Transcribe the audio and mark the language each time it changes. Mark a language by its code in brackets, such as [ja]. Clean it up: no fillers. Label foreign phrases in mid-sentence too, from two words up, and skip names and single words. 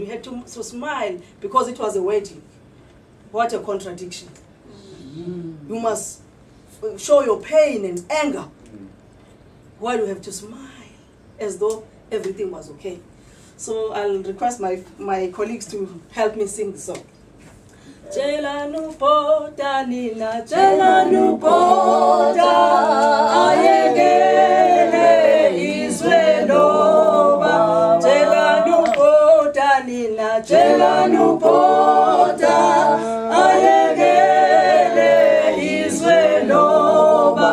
[en] We had to smile because it was a wedding. What a contradiction. You must show your pain and anger while you have to smile as though everything was okay. So I'll request my colleagues to help me sing the song. [zu] Jelanu pota nina, jelanu pota, ayegele izweloba. Jelanu pota nina, jelanu pota, ayegele izweloba.